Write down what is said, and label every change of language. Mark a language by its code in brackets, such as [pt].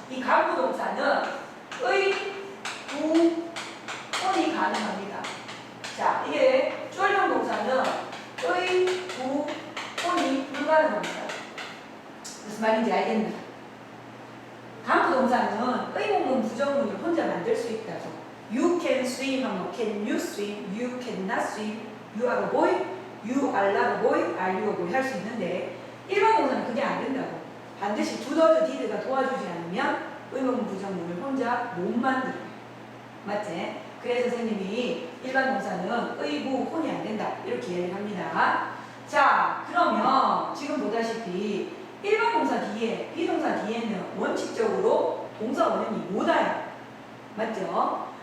[ko] 이 간부동사는 의, 구, 혼이 가능합니다. 자, 이게 쫄병 동사는 의, 구, 혼이 불가능합니다. 무슨 말인지 알겠나? 간부동사는 의문문, 부정문을 혼자 만들 수 있다고. [en] You can swim 하면 can you swim, you cannot swim, you are a boy, you are not a boy, are you a boy [ko] 할 수 있는데, 일반 동사는 그게 안 된다고. 반드시 두더즈 디드가 도와주지 않으면 의문문, 부정문을 혼자 못 만들어요. 맞지? 그래서 선생님이 일반 동사는 의부, 혼이 안 된다 이렇게 이야기를 합니다. 자, 그러면 지금 보다시피 일반 동사 뒤에, 비동사 뒤에는 원칙적으로 동사 원형이 못 와요. 맞죠?